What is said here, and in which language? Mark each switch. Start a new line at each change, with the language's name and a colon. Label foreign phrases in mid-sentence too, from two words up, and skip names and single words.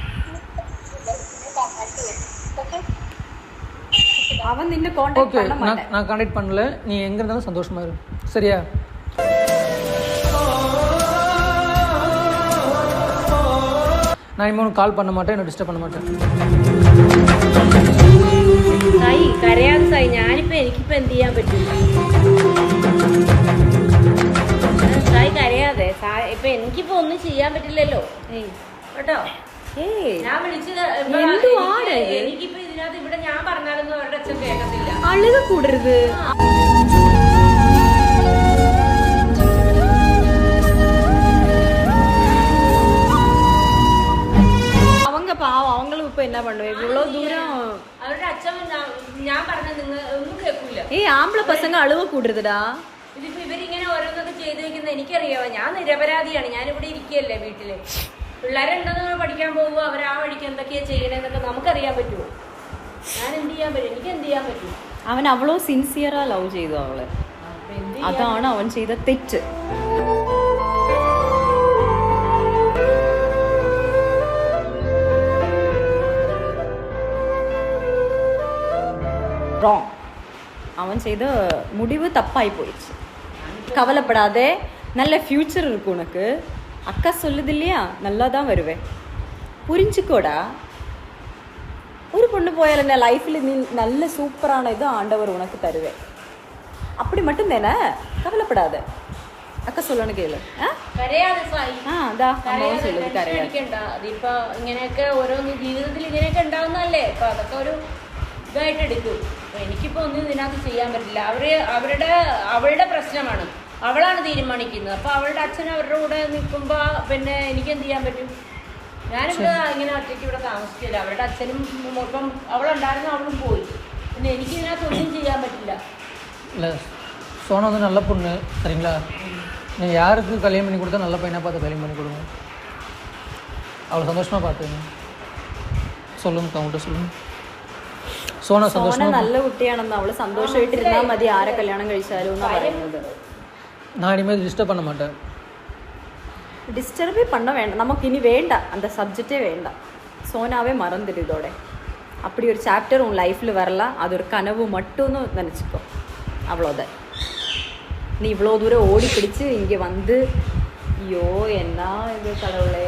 Tamil: அவன் நின்னு கான்டாக்ட் பண்ண மாட்டேன். நான் கான்டாக்ட் பண்ணல. நீ எங்க இருந்தாலும் சந்தோஷமா இரு, சரியா? நான் இனிமே உனக்கு கால் பண்ண மாட்டேன், என்ன டிஸ்டர்ப் பண்ண மாட்டேன்.
Malayalam: സായി കരയാതെ സായി, ഞാനിപ്പോൾ എനിക്കിപ്പോൾ എന്ത് ചെയ്യാൻ പറ്റും? സായി കരയാതെ. ഇപ്പം എനിക്കിപ്പോൾ ഒന്നും ചെയ്യാൻ പറ്റില്ലല്ലോ കേട്ടോ. ഞാൻ വിളിച്ചത് എനിക്കിപ്പോ ഇതിനകത്ത് ഇവിടെ ഞാൻ പറഞ്ഞാലൊന്നും അവരുടെ അച്ഛൻ കേൾക്കത്തില്ല. അഴുക കൂടരുത്.
Tamil: அவங்க பாவம், அவங்களும் இப்ப என்ன பண்ணுவேன்? இவ்வளவு தூரம்
Malayalam: அவരുടെ അച്ഛൻ ഞാൻ പറഞ്ഞത് നിങ്ങൾ ഒന്നും കേൾക്കൂല.
Tamil: ஆம்பள பசங்க அழுவ
Malayalam: കൂടരുതടാ. ഇതിപ്പോ ഇവരിങ്ങനെ ഓരോന്നൊക്കെ ചെയ്ത് വെക്കുന്നത് എനിക്കറിയാവോ. ഞാൻ നിരപരാധിയാണ്, ഞാനിവിടെ ഇരിക്കുകയല്ലേ വീട്ടില്. പിള്ളേരുണ്ടെന്ന് പഠിക്കാൻ പോകുക, അവർ ആ വഴിക്ക് എന്തൊക്കെയാ ചെയ്യണമെന്നൊക്കെ നമുക്കറിയാൻ പറ്റുമോ? ഞാൻ എന്ത് ചെയ്യാൻ പറ്റും? എനിക്ക് എന്ത് ചെയ്യാൻ പറ്റും? അവൻ അവളോ
English: sincerely love
Malayalam: ചെയ്തു അവളെ. അതാണ് അവൻ ചെയ്ത തെറ്റ്. റോങ്.
Tamil: அவன் செய்த முடிவு தப்பாகி போயிடுச்சு. கவலைப்படாதே, நல்ல ஃபியூச்சர் இருக்கு உனக்கு. அக்கா சொல்லுது இல்லையா, நல்லா தான் வருவேன், புரிஞ்சுக்கோடா. ஒரு பொண்ணு போயால் என்ன லைஃப்பில் நீ நல்ல சூப்பரான இது ஆண்டவர் உனக்கு தருவேன். அப்படி மட்டும் தானே, கவலைப்படாத.
Malayalam: അക്ക சொல்லணும் കേള്. അതിപ്പോ ഇങ്ങനെയൊക്കെ ഓരോന്ന് ജീവിതത്തിൽ ഇങ്ങനെയൊക്കെ ഉണ്ടാവുന്നതല്ലേ. അപ്പൊ അതൊക്കെ ഒരു ഇതായിട്ട് എടുക്കും. എനിക്കിപ്പോ ഒന്നും ഇതിനകത്ത് ചെയ്യാൻ പറ്റില്ല. അവളുടെ പ്രശ്നമാണ്, അവളാണ് തീരുമാനിക്കുന്നത്. അപ്പൊ അവളുടെ അച്ഛൻ അവരുടെ കൂടെ നിൽക്കുമ്പോ പിന്നെ എനിക്ക് എന്ത് ചെയ്യാൻ പറ്റും? ഞാനിവിടെ ഇങ്ങനെ ഒറ്റയ്ക്ക് ഇവിടെ താമസിക്കില്ല. അവരുടെ അച്ഛനും ഇപ്പം അവളുണ്ടായിരുന്നു, അവളും പോയി. പിന്നെ എനിക്ക് ഇതിനകത്ത് ഒന്നും ചെയ്യാൻ പറ്റില്ല.
Tamil: சோனா வந்து நல்ல பொண்ணு, சரிங்களா? நீங்கள் யாருக்கு கல்யாணம் பண்ணி கொடுத்தா நல்ல பையனாக பார்த்து கல்யாணம் பண்ணி கொடுங்க. அவளை சந்தோஷமாக பார்த்துங்க. சொல்லுங்க, அவங்கள்ட்ட சொல்லுங்க.
Malayalam: സോന നല്ല കുട്ടിയാണെന്ന്, അവള് സന്തോഷമായിട്ടിരുന്നാൽ മതി, ആരെ കല്യാണം കഴിച്ചാലും എന്നാ പറയുന്നത്.
Tamil: நான் இனிமேல் டிஸ்டர்ப் பண்ண மாட்டேன். டிஸ்டர்பே பண்ண வேண்டாம், நமக்கு இனி வேண்டாம், அந்த சப்ஜெக்டே வேண்டாம். சோனாவே மறந்துடு இதோட. அப்படி ஒரு சாப்டர் உன் லைஃப்பில் வரலாம், அது ஒரு கனவு மட்டும்னு நினச்சிக்கோ, அவ்வளோதான். நீ இவ்வளோ தூரம் ஓடி பிடிச்சு இங்கே வந்து, ஐயோ என்ன இது கடவுளே.